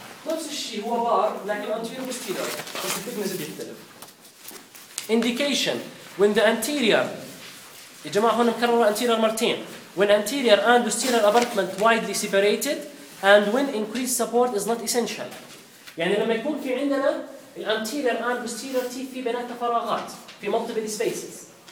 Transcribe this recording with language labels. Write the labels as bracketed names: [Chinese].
[Arabic] نفس الشيء هو بار لكن anterior posterior بس الثيكنس بيختلف. [English] Indication when the anterior, [Arabic] يا جماعة هون نكرر [English] anterior [Arabic] مرتين, [English] when anterior and posterior abutment widely separated and when increased support is not essential. [Arabic] يعني لما يكون في عندنا ال [English] anterior and posterior teeth [Arabic] في بيناتها فراغات في [English] multiple spaces.